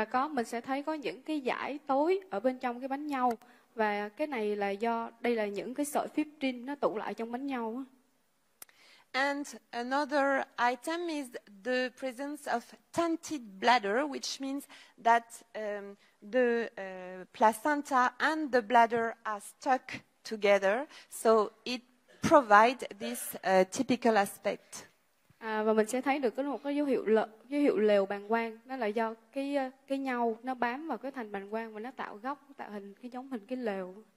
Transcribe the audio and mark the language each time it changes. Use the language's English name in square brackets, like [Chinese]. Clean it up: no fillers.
[Vietnamese] Mình sẽ thấy có những cái dải tối ở bên trong cái bánh nhau, và cái này là đây là những cái sợi fibrin nó tụ lại trong bánh nhau. [English] And another item is the presence of tented bladder, which means that the placenta and the bladder are stuck together, so it provides this typical aspect. [Vietnamese] Và mình sẽ thấy được một cái dấu hiệu lều bàng quang, đó là do cái nhau nó bám vào cái thành bàng quang và nó tạo hình giống hình cái lều.